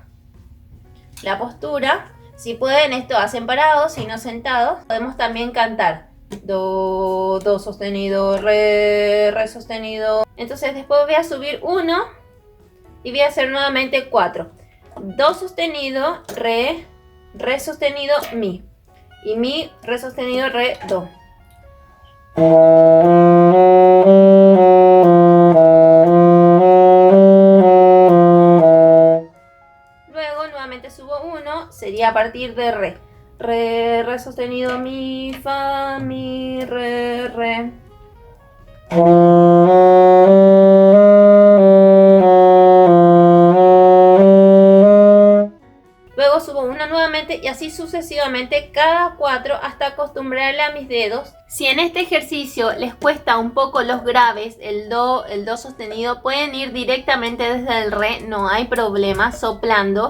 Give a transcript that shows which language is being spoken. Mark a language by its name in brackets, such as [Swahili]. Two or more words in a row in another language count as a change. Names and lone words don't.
[Spanish] La postura, si pueden, esto hacen parados, si no sentados. Podemos también cantar do sostenido, re sostenido. Entonces después voy a subir 1 y voy a hacer nuevamente 4. Do sostenido, re sostenido, mi. Y mi, re sostenido, re, do. Subo 1, sería a partir de re. Re sostenido, mi, fa, mi, re. Luego subo 1 nuevamente y así sucesivamente cada 4 hasta acostumbrarle a mis dedos. Si en este ejercicio les cuesta un poco los graves, el do sostenido, pueden ir directamente desde el re, no hay problema, soplando.